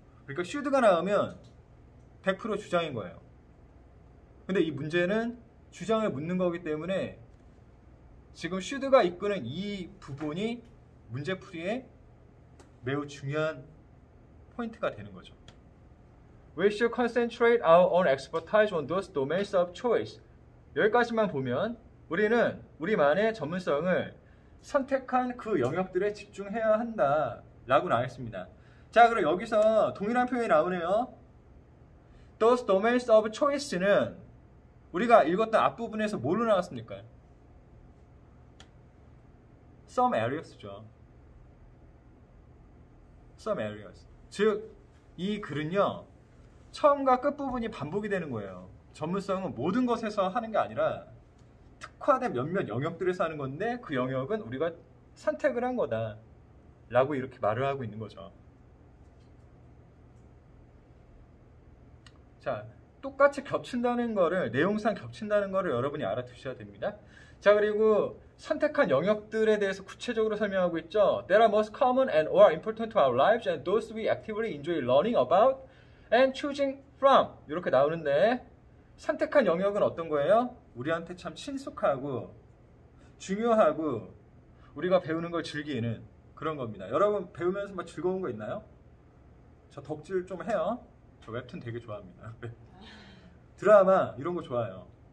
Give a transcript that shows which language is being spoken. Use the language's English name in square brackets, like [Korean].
[Korean] 그러니까 should가 나오면 100% 주장인 거예요. 근데 이 문제는 주장을 묻는 거기 때문에 지금 should가 이끄는 이 부분이 문제풀이에 매우 중요한 포인트가 되는 거죠. [English] We should concentrate our own expertise on those domains of choice. [Korean] 여기까지만 보면 우리는 우리만의 전문성을 선택한 그 영역들에 집중해야 한다 라고 나왔습니다. 자, 그럼 여기서 동일한 표현이 나오네요. [English] Those domains of choice [Korean] 는 우리가 읽었던 앞부분에서 뭘로 나왔습니까? [English] Some areas죠. Some areas. [Korean] 즉, 이 글은요, 처음과 끝부분이 반복이 되는 거예요. 전문성은 모든 것에서 하는 게 아니라 특화된 몇몇 영역들에서 하는 건데 그 영역은 우리가 선택을 한 거다 라고 이렇게 말을 하고 있는 거죠. 자, 똑같이 겹친다는 거를, 내용상 겹친다는 거를 여러분이 알아두셔야 됩니다. 자, 그리고 선택한 영역들에 대해서 구체적으로 설명하고 있죠. [English] That are most common and or important to our lives and those we actively enjoy learning about and choosing from. [Korean] 이렇게 나오는데, 선택한 영역은 어떤 거예요? 우리한테 참 친숙하고 중요하고 우리가 배우는 걸 즐기는 그런 겁니다. 여러분 배우면서 막 즐거운 거 있나요? 저 덕질 좀 해요. 저 웹툰 되게 좋아합니다. 드라마 이런 거 좋아해요.